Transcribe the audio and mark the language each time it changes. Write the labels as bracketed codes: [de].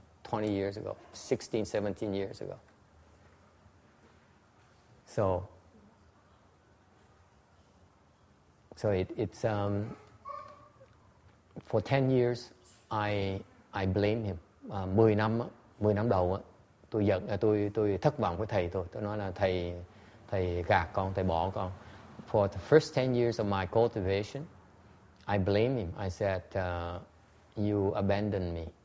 [en] 20 years ago, 16, 17 years ago. So it's for 10 years I blame him. [vi] 10 năm đầu tôi giận, tôi thất vọng với thầy tôi nói là thầy gạt con, thầy bỏ con. [en] For the first 10 years of my cultivation, I blame him. I said, you abandoned me.